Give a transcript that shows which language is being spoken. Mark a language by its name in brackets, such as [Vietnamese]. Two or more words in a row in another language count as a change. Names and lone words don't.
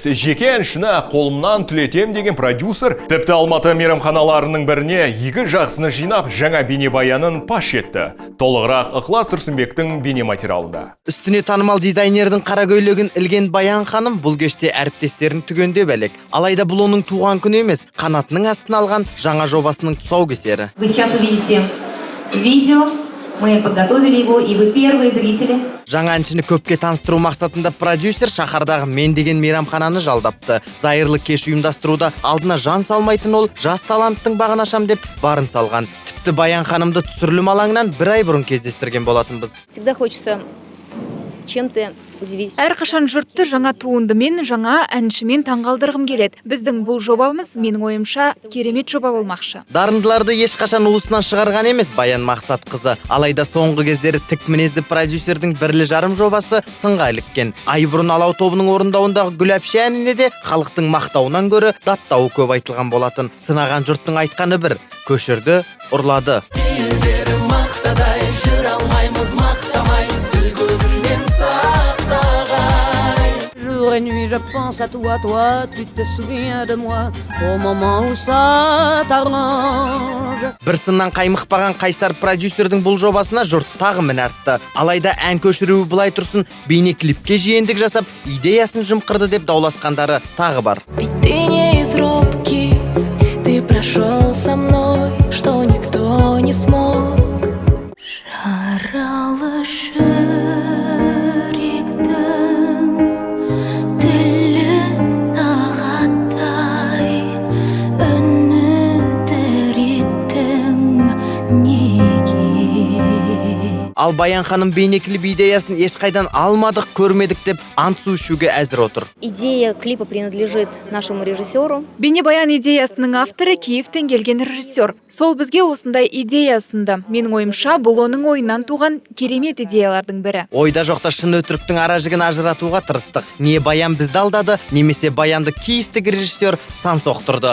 [Kazakh] Жеке әншіні қолымнан түлетем деген продюсер тіпті Алматы мейрамханаларының біріне екі жақсыны жинап жаңа бейнебаянын паш етті. Толығырақ Ықылас Тұрсынбектің бейнематериалында. Үстіне танымал дизайнердің қара көйлегін ілген Баян ханым бұл кеште әріптестерін түгенде бәлек. Алайда бұл оның туған күні емес, қанатының астына алған жаңа жобасының тұсаукесері. [Russian] Вы сейчас увидите видео. Мы подготовили его, и вы первые зрители. [Kazakh] Жаңа әншіні көпке таныстыру мақсатында продюсер шаһардағы Мен деген мейрамхананы жалдапты. Зайырлы кеш ұйымдастыруда алдына жан салмайтын ол жас таланттың бағын ашам деп барын салған. Тіпті Баян ханымды түсірілім алаңынан бір ай бұрын кездестірген болатынбыз. [Russian] Всегда хочется чем-то удивить. [Kazakh] Әрқашан жұртты жаңа туындымен, жаңа әншімен таңғалдырғым келеді. Біздің бұл жобамыз, менің ойымша, керемет жоба болмақшы. Дарындыларды ешқашан уысынан шығарған емес Баян Мақсатқызы. Алайда соңғы кездері тік мінезді продюсердің бірлі жарым жобасы сынға іліккен. Ай бұрын Алау тобының орындауындағы Гүл әпше әніне де халықтың мақтауынан гөрі даттауы көп айтылған болатын. Сынаған жұрттың айтқаны бір, көшірді, ұрлады. [French] Jour et nuit je pense à toi, tu te souviens de moi au moment où ça t'arrange. [Kazakh] Бір сыннан қаймықпаған қайсар продюсердің бұл жобасына жұрт тағы мін артты. Алайда ән көшіруі былай тұрсын, бейнеклипке жиендік жасап, идеясын жымқырды деп дауласқандары тағы бар. [Russian] Ведь ты не из робких, ты прошел со мной, что никто не смог. [Kazakh] Жаралы Ал Баян ханым бейнеклип идеясын ешқайдан алмадық, көрмедік деп ант су ішуге әзір отыр. [Russian] Идея клипа принадлежит нашему режиссеру. [Kazakh] Бейнебаян идеясының авторы Киевтен келген режиссер. Сол бізге осындай идея ұсынды. Менің ойымша, бұл оның ойынан туған керемет идеялардың бірі. Ойда жоқта шын өтіріктің ара жігін ажыратуға тырыстық. Не Баян бізді алдады, немесе Баянды Киевтік режиссер сан соқтырды.